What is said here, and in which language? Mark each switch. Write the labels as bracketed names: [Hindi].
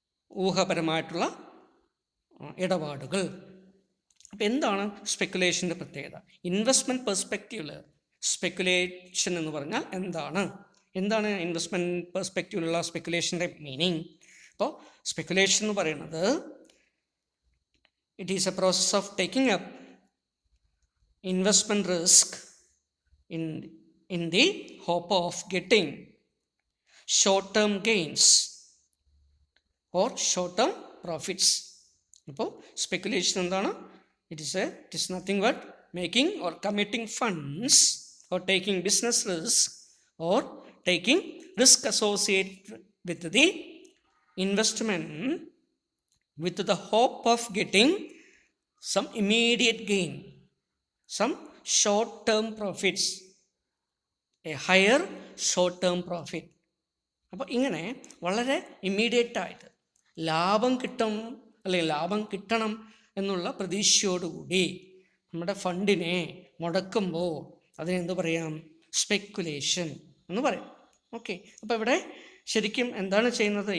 [Malayalam] ഊഹപരമായിട്ടുള്ള ഇടപാടുകൾ. അപ്പം എന്താണ് സ്പെക്കുലേഷൻ്റെ പ്രത്യേകത? ഇൻവെസ്റ്റ്മെൻറ്റ് പെർസ്പെക്റ്റീവിൽ സ്പെക്കുലേഷൻ എന്ന് പറഞ്ഞാൽ എന്താണ് ഇൻവെസ്റ്റ്മെൻറ്റ് പെർസ്പെക്റ്റീവിലുള്ള സ്പെക്കുലേഷൻ്റെ മീനിങ്? അപ്പോൾ സ്പെക്കുലേഷൻ എന്ന് പറയുന്നത് [English] It is a process of taking up investment risk in the hope of getting short-term gains or short-term profits. [Malayalam] അപ്പോൾ സ്പെക്കുലേഷൻ എന്താണ്? [English] It is nothing but making or committing funds or taking business risk or taking risk associated with the investment with the hope of getting some immediate gain, some short-term profits, a higher short-term profit. [Malayalam] അപ്പോൾ ഇങ്ങനെ വളരെ ഇമ്മീഡിയറ്റായിട്ട് ലാഭം കിട്ടും അല്ലെങ്കിൽ ലാഭം കിട്ടണം എന്നുള്ള പ്രതീക്ഷയോടുകൂടി നമ്മുടെ ഫണ്ടിനെ മുടക്കുമ്പോൾ അതിനെന്ത് പറയാം? സ്പെക്കുലേഷൻ എന്ന് പറയാം. ഓക്കെ, അപ്പോൾ ഇവിടെ ശരിക്കും എന്താണ് ചെയ്യുന്നത്?